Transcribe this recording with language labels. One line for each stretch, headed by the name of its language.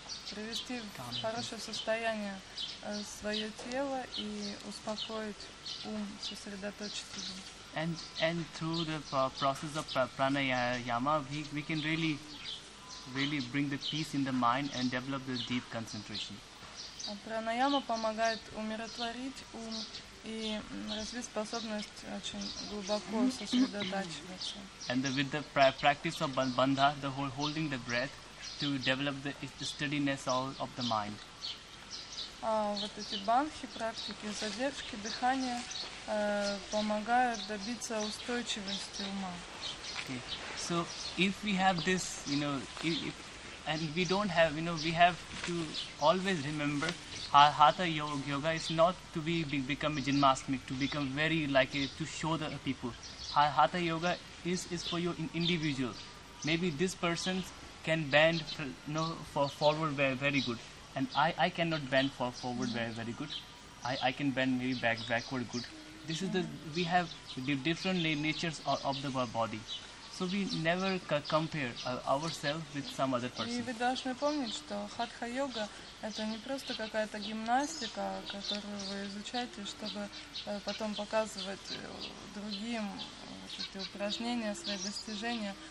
Russian: привести в хорошее состояние свое тело и успокоить ум, сосредоточиться.
English: And through the process of pranayama, we can really bring the peace in the mind and develop the deep concentration.
Russian: Пранаяма помогает умиротворить ум и развить способность очень глубоко сосредотачиваться.
English: And with the practice of bandha, the holding the breath, to develop the steadiness of the mind.
Russian: Вот эти бандхи, практики задержки дыхания помогают добиться устойчивости ума.
English: Okay. So if we have this, and we don't have, we have to always remember Hatha yoga is not to become a gymnastic, to become very to show the people. Hatha yoga is for your individual. Maybe this person can bend for forward very good, and I cannot bend forward very good. I can bend maybe backward good. This is we have the different natures of the body. So we never compare ourselves with some other person.
Russian: И вы должны помнить, что хатха-йога — это не просто какая-то гимнастика, которую вы изучаете, чтобы потом показывать другим эти упражнения, свои достижения.